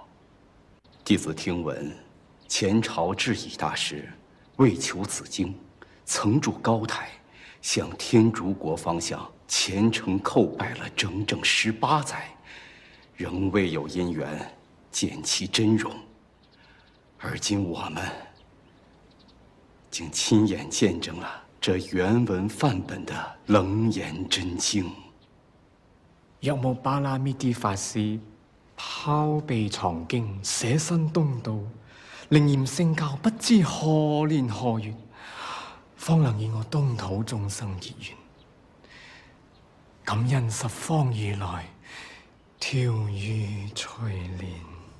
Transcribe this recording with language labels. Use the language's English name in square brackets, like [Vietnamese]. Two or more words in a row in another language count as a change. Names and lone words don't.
[Chinese] 弟子听闻，前朝智已大师为求此经，曾筑高台，向天竺国方向虔诚叩拜了整整18载，仍未有因缘见其真容。而今我们竟亲眼见证了这原文范本的楞严真經。若無巴拉密啲法師拋臂藏經，捨身東渡，令嚴聖教不知何年何月，方能與我東土眾生結緣。感恩十方如來，調御隨蓮。